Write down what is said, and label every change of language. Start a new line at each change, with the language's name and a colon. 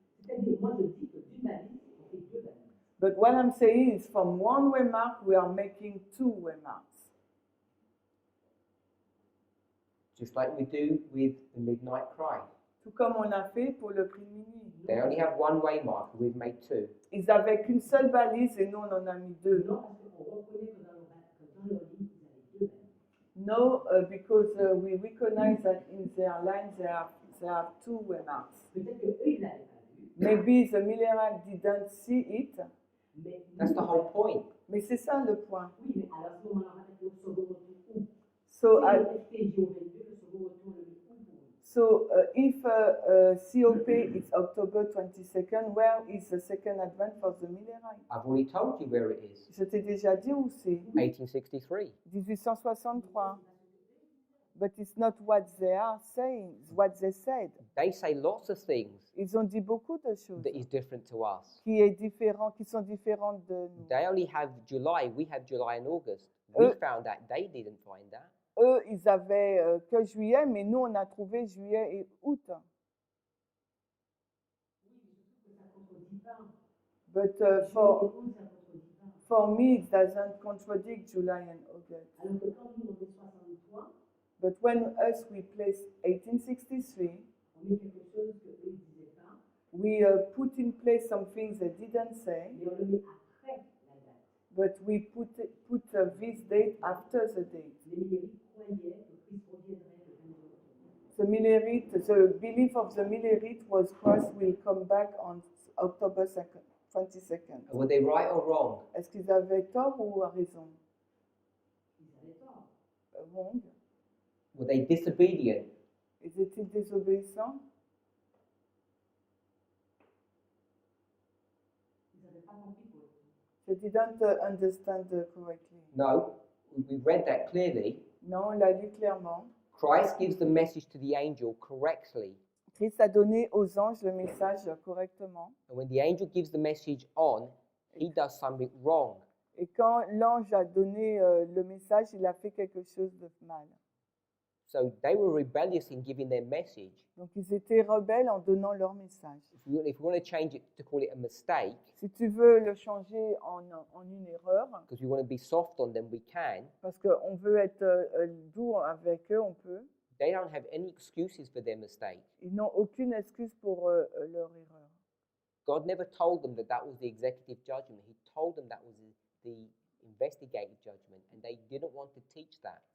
French: C'est-à-dire, moi, je dis que d'une balise, on fait deux balises.
English: But what I'm saying is from one way mark, we are making two way marks. Just like we do with the midnight cry.
French: Tout comme on a fait pour le prix de minuit.
English: They only have one way mark, we've made two.
French: Ils avaient qu'une seule balise et nous, on en a mis deux. Non, parce qu'on reconnaît que dans leur ligne, ils avaient deux balises.
English: No, because we recognize that in their line, they have two way marks.
French: Peut-être qu'eux, ils ne l'avaient pas vu.
English: Maybe the Millerite didn't see it,
French: Mais
English: That's the whole point.
French: mais c'est ça le point. Oui, mais alors à ce moment-là, on va mettre le second retour où?
English: So,
French: Si le FTJ au 22, le second retour, le met où pour eux?
English: So if COP is October 22nd, where is the second advent for the Millerite? I've already told you where it is.
French: Je t'ai déjà dit où c'est. 1863. 1863.
English: But it's not what they are saying, it's what they said. They say lots of things
French: Ils ont dit beaucoup de choses
English: that is different to us.
French: qui sont différentes de nous.
English: They only have July, we have July and August. We found that, they didn't find that.
French: Eux, ils avaient que juillet, mais nous, on a trouvé juillet et août. Oui, mais je trouve que ça ne contredit pas.
English: But
French: Juillet et août, ça ne contredit pas.
English: for me, it doesn't contradict July and August.
French: Alors que quand nous, on met 63,
English: But when us, we place 1863,
French: on met quelque chose qu'eux, ils ne disaient pas,
English: we put in place some things they didn't say,
French: mais on le met après la date.
English: but we put this date after the date.
French: Les Millerites croyaient que Christ reviendrait le 22 octobre.
English: The Millerite, the belief of the Millerite was Christ will come back on October 2nd, 22nd. Were they right or wrong?
French: Est-ce qu'ils avaient tort ou raison? Ils avaient tort.
English: Wrong. Were they disobedient?
French: Étaient-ils désobéissants? Ils n'avaient pas compris pour eux.
English: They didn't understand correctly. No, we read that clearly.
French: Non, on l'a lu clairement.
English: Christ gives the message to the angel correctly.
French: Christ a donné aux anges le message correctement.
English: And when the angel gives the message on, he does something wrong.
French: Et quand l'ange a donné le message, il a fait quelque chose de mal.
English: So they were rebellious in giving their message.
French: Donc ils étaient rebelles en donnant leur message.
English: If we want to change it to call it a mistake,
French: Si tu veux le changer en une erreur,
English: because we want to be soft on them, we can.
French: parce qu'on veut être doux avec eux, on peut.
English: They don't have any excuses for their mistake.
French: Ils n'ont aucune excuse pour leur erreur.
English: God never told them that that was the executive judgment. He told them that was the investigative judgment, and they didn't want to teach that.